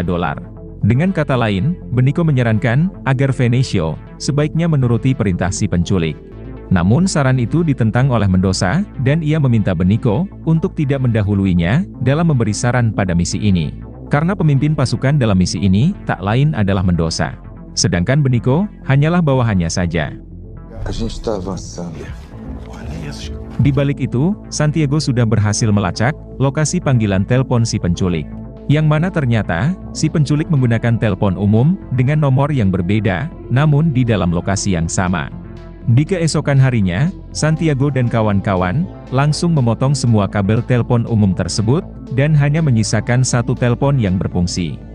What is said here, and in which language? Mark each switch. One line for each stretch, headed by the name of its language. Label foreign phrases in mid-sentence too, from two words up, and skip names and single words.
Indonesian: Dengan kata lain, Beniko menyarankan agar Venicio sebaiknya menuruti perintah si penculik. Namun saran itu ditentang oleh Mendoza, dan ia meminta Beniko untuk tidak mendahuluinya dalam memberi saran pada misi ini. Karena pemimpin pasukan dalam misi ini tak lain adalah Mendoza. Sedangkan Beniko hanyalah bawahannya saja.
Portuguese: A gente está avançando.
Indonesian: Di balik itu, Santiago sudah berhasil melacak lokasi panggilan telepon si penculik. Yang mana ternyata, si penculik menggunakan telepon umum dengan nomor yang berbeda, namun di dalam lokasi yang sama. Di keesokan harinya, Santiago dan kawan-kawan langsung memotong semua kabel telepon umum tersebut, dan hanya menyisakan satu telepon yang berfungsi.